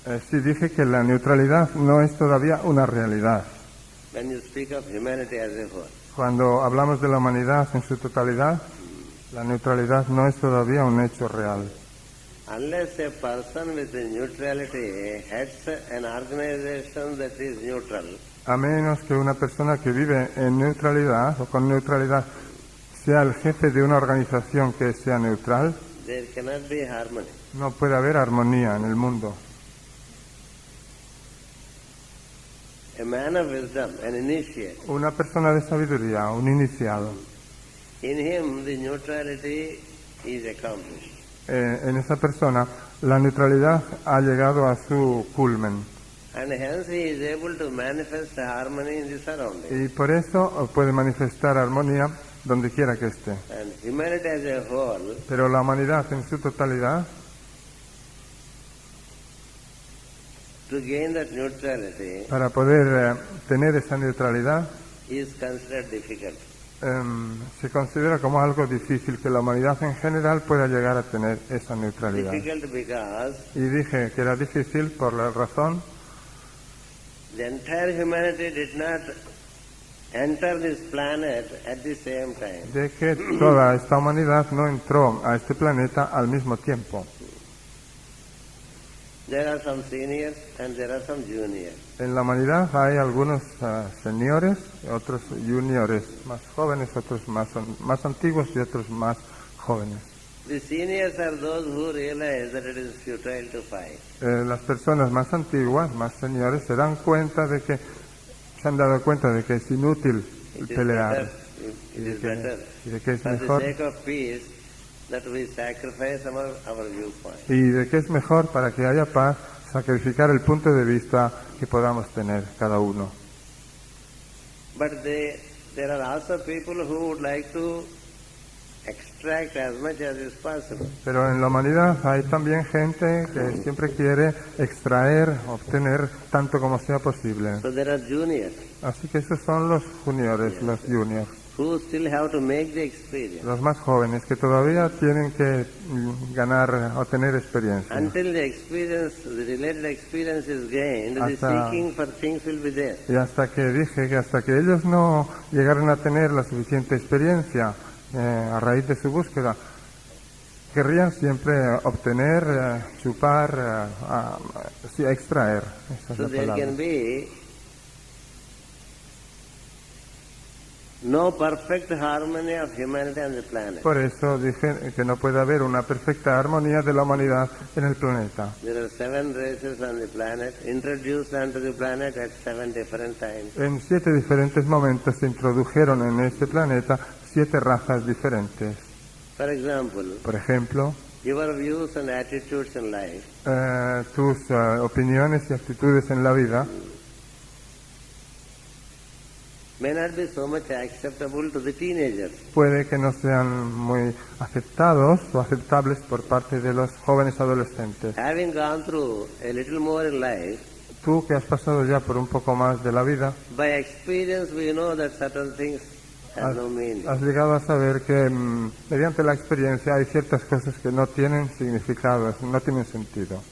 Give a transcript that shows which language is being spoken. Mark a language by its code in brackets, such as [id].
[es] Sí, dije que la neutralidad no es todavía una realidad. [en] When you speak of humanity as a whole. [es] Cuando hablamos de la humanidad en su totalidad, la neutralidad no es todavía un hecho real. [en] Unless a person with neutrality heads an organization that is neutral, [es] A menos que una persona que vive en neutralidad o con neutralidad sea el jefe de una organización que sea neutral, [en] there cannot be harmony. [es] no puede haber armonía en el mundo. [en] A man of wisdom, an initiate, [es] Una persona de sabiduría, un iniciado, [en] in him the neutrality is accomplished. [es] en esa persona la neutralidad ha llegado a su culmen [en] And hence he is able to manifest harmony in the surroundings. [es] y por eso puede manifestar armonía donde quiera que esté. [en] And humanity as a whole [es] Pero la humanidad en su totalidad, [en] to gain that neutrality [es] para poder tener esa neutralidad, [en] is considered difficult. [es] se considera como algo difícil que la humanidad en general pueda llegar a tener esa neutralidad. [en] Difficult because [es] Y dije que era difícil por la razón [en] the entire humanity did not enter this planet at the same time. [es] de que toda esta humanidad no entró a este planeta al mismo tiempo. [en] There are some seniors and there are some juniors. [es] En la humanidad hay algunos seniores, otros juniores, más jóvenes, otros más antiguos y otros más jóvenes. [en] The seniors are those who realize that it is futile to fight. [es] Las personas más antiguas, más seniores, se dan cuenta de que se han dado cuenta de que es inútil [en] It is [es] pelear [en] better, it is better [es] y de que es [en] for the [es] mejor [en] sake of peace that we sacrifice our viewpoint. [es] y de que es mejor para que haya paz sacrificar el punto de vista que podamos tener cada uno. [en] But there are also people who would like to extract as much as is possible. [es] Pero en la humanidad hay también gente que siempre quiere extraer, obtener tanto como sea posible. [en] So there are juniors [es] Así que esos son los juniores, los juniors, [en] who still have to make the experience. [es] los más jóvenes que todavía tienen que ganar o tener experiencia. [en] Until the experience, the related experience is gained, the [es] Hasta- [en] seeking for things will be there. [es] Y hasta que dije que hasta que ellos no llegaron a tener la suficiente experiencia a raíz de su búsqueda, querrían siempre obtener, chupar, sí, extraer. Esa es [en] So [es] la [en] there [es] palabra. [en] can be no perfect harmony of humanity on the planet. [es] Por eso dije que no puede haber una perfecta armonía de la humanidad en el planeta. [en] There are 7 races on the planet, introduced onto the planet at 7 different times. [es] En 7 diferentes momentos se introdujeron en este planeta 7 razas diferentes. [en] For example, [es] Por ejemplo, [en] your views and attitudes in life [es] tus opiniones y actitudes en la vida [en] may not be so much acceptable to the teenagers. [es] puede que no sean muy aceptados o aceptables por parte de los jóvenes adolescentes. [en] Having gone through a little more in life, [es] Tú que has pasado ya por un poco más de la vida, [en] by experience we know that certain things have no meaning. [es] has llegado a saber que mediante la experiencia hay ciertas cosas que no tienen significado, no tienen sentido.